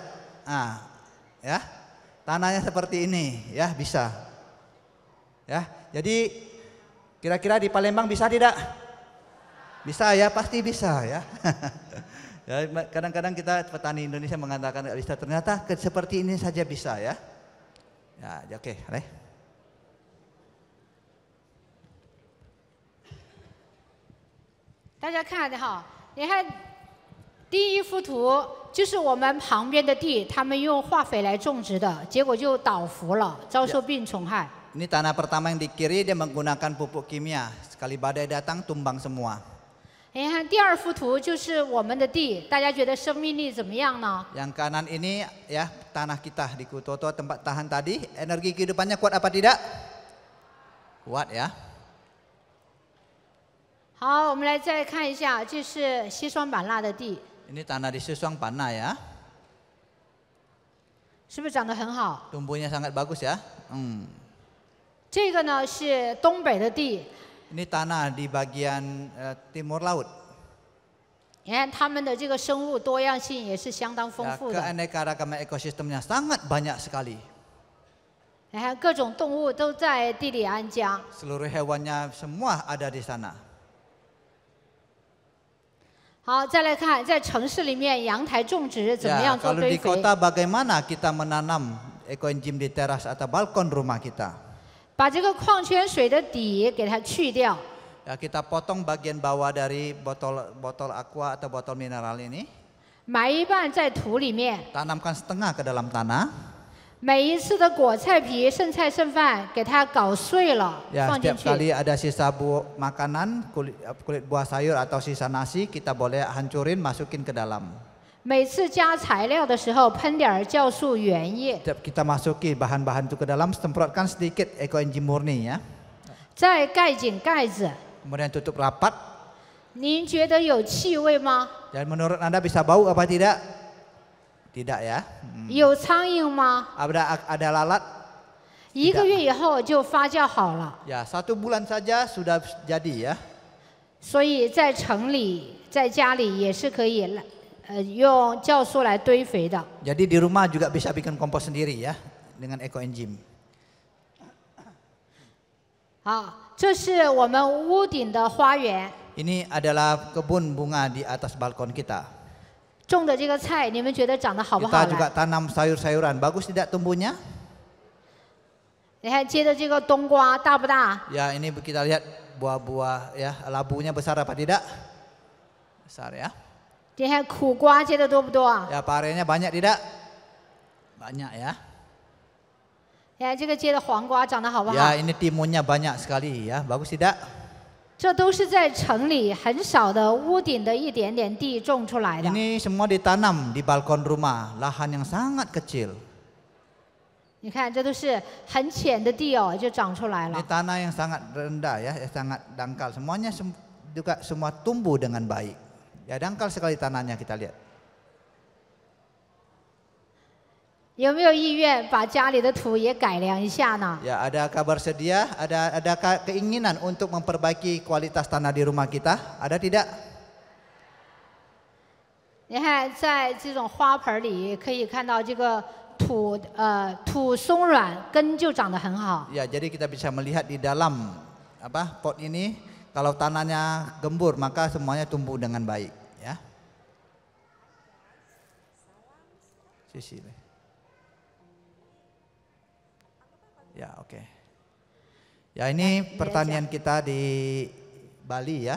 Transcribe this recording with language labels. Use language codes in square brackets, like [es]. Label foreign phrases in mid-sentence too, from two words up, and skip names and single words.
[id] Ya, tanahnya seperti ini, ya bisa. Ya, jadi kira-kira di Palembang bisa tidak? Bisa ya, pasti bisa ya. Ya, kadang-kadang kita petani Indonesia mengatakan tidak bisa, ternyata seperti ini saja bisa ya. Ya, oke, [zh] 来。大家看哈，你看第一幅图就是我们旁边的地，他们用化肥来种植的，结果就倒伏了，遭受病虫害。 [id] Ini tanah pertama yang di kiri dia menggunakan pupuk kimia, sekali badai datang tumbang semua. [zh] 你看第2幅图就是我们的地，大家觉得生命力怎么样呢？ [id] Yang kanan ini ya tanah kita di Kutoto, tempat tahan tadi, energi kehidupannya kuat apa tidak? Kuat ya. [zh] 好，我们来再看一下，这是西双版纳的地， [id] Ini tanah di Suswang Panah ya. [zh] 是不是长得很好？ [id] Tumbuhnya sangat bagus ya. [zh] 这个呢是东北的地， [id] Ini tanah di bagian timur laut. [zh] 你看它们的这个生物多样性也是相当丰 [id] Ya, [zh] 富的。 [id] keanekaragaman ekosistemnya sangat banyak sekali. [zh] 你看各种动物都在地里安家。 [id] Seluruh hewannya semua ada di sana. [zh] 好，再来看在城市里面阳台种植怎么 [id] Ya, [zh] 样做 [id] kalau [zh] 堆 [id] di [zh] 肥。 [id] kota bagaimana kita menanam ekoenzim di teras atau balkon rumah kita? [zh] 把这个矿泉水的底给它去掉， [id] Ya, kita potong bagian bawah dari botol aqua atau botol mineral ini, [zh] 埋一半在土里面。 [id] tanamkan setengah ke dalam tanah. [zh] 每一次的果菜皮、剩菜剩饭给它搞碎了， [id] Ya, [zh] 放进 [id] setiap [zh] 去。 [id] kali ada sisa makanan, kulit buah sayur atau sisa nasi, kita boleh hancurin, masukin ke dalam. [zh] 每次加材料的时候喷点酵素原液， [id] Setiap kita masuki bahan-bahan itu ke dalam, semprotkan sedikit ekoenzim murni ya. [zh] 再盖紧盖子。 [id] Kemudian tutup rapat. [zh] 您觉得有气味吗？ [id] Dan menurut Anda bisa bau apa tidak? Tidak ya. [zh] 有苍蝇吗？ [id] Ada lalat? [zh] 1 个月以后就发酵好了。 [id] Ya, 1 bulan saja sudah jadi ya. [zh] 所以在城里、在家里也是可以来，用酵素来堆肥的。 [id] Jadi di rumah juga bisa bikin kompos sendiri ya dengan ekoenzim. [zh] 好，这是我们屋顶的花园 [id] Ini adalah kebun bunga di atas balkon kita. [zh] 种的这个菜，你们觉得长得好不好 [id] Kita juga [zh] 来？ [id] tanam sayur-sayuran. Bagus tidak tumbuhnya? [zh] 你看接的这个冬瓜大不大？ [id] Ya, ini kita lihat buah-buah ya, labunya besar apa tidak? Besar ya. [zh] 你看苦瓜接的多不多？ [id] Ya, parenya banyak tidak? Banyak ya. [zh] 你看这个接的黄瓜长得好不好？ [id] Ya, ini timunnya banyak sekali ya. Bagus tidak? [zh] 这都是在城里很少的屋顶的一点点地种出来的。 [id] Ini semua ditanam di balkon rumah, lahan yang sangat kecil. [zh] 你看，这都是很浅的地哦，就长出来 [id] Ini [zh] 了。 [id] tanah yang sangat rendah ya, sangat dangkal. Semuanya juga semua tumbuh dengan baik. Ya, dangkal sekali tanahnya kita lihat. [zh] 有没有意愿把家里的土也改良一下呢？ [id] Ya, adakah bersedia? Adakah keinginan untuk memperbaiki kualitas tanah di rumah kita? Ada tidak? [zh] 你看，在这种花盆里可以看到这个土松软，根就长得很好。 [id] Ya, jadi kita bisa melihat di dalam pot ini, kalau tanahnya gembur maka semuanya tumbuh dengan baik. Ya. Sisi. Ya, oke. Ya, ini pertanian kita di Bali ya.